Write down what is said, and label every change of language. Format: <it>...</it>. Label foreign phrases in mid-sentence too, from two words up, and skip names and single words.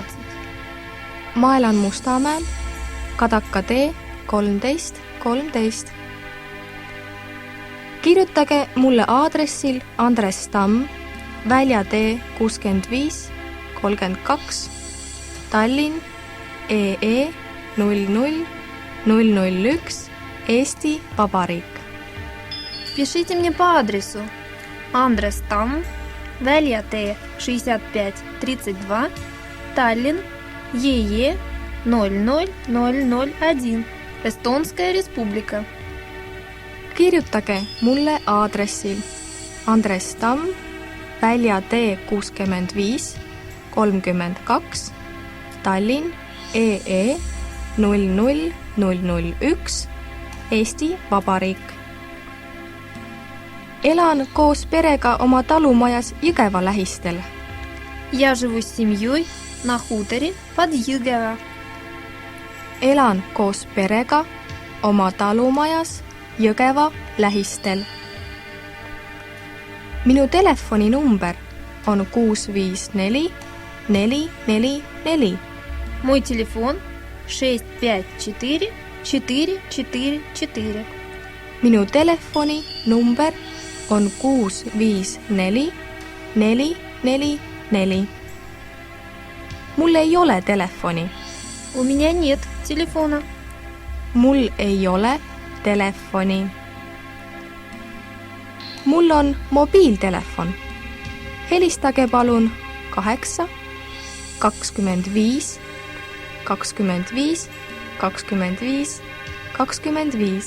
<et>Ma elan Mustamäel, Kadaka tee 13. Kirjutage mulle aadressil Andres Tamm, Väljatee 65 32, Tallinn, EE 00001, Eesti Vabariik.</et> <ru>Пишите мне по адресу Андрес Там, Väljatee 65-32, Таллин, ЕЕ 00001, Эстонская республика.</ru> <et>Kirjutage mulle aadressil Andres Tamm, Väljatee 65 32, Tallinn, EE 00001, Eesti Vabariik. Elan koos perega oma talumajas Jõgeva lähistel.</et> <ru>Я живу с семьей на хуторе под Jõgeva.</ru> <et>Elan koos perega oma talumajas Jõgeva lähistel. Minu telefoninumber on 654 444.</et> <ru>Мой телефон 654 444.</ru> <et>Minu telefoni number on 654 444. Mul ei ole telefoni.</et> <ru>У меня нет телефона.</ru> <et>Mul ei ole telefoni. Mul on mobiiltelefon. Helistage palun 8 25 25 25 25.</et>